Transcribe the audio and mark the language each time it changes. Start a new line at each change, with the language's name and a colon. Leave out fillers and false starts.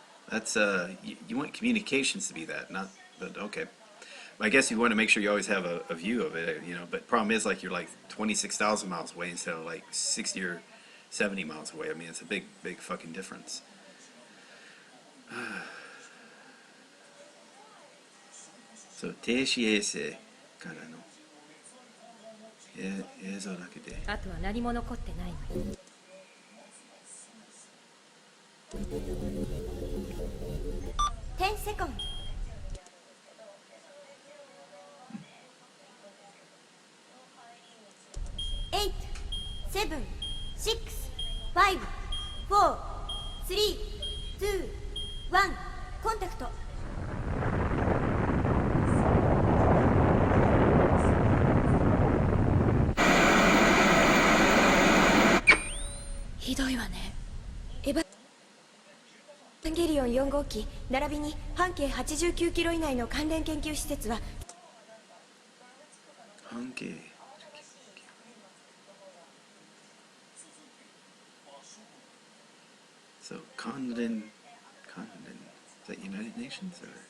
English: That's you want communications to be that, not. But okay. I guess you want to make sure you always have a view of it, you know. But problem is, like, you're like 26,000 miles away instead of like 60 or 70 miles away. I mean, it's a big fucking difference.
Japanese: So 停止衛星からの映像だけで。あとは何も残ってないの。
English: 10 seconds.
Japanese: 8 7 6 5 4 3 2 1コンタクト。ひどいわね。エヴァンゲリオン4号機並びに半径89キロ以内の関連研究施設は
English: 半径So, 関連 is that United Nations or?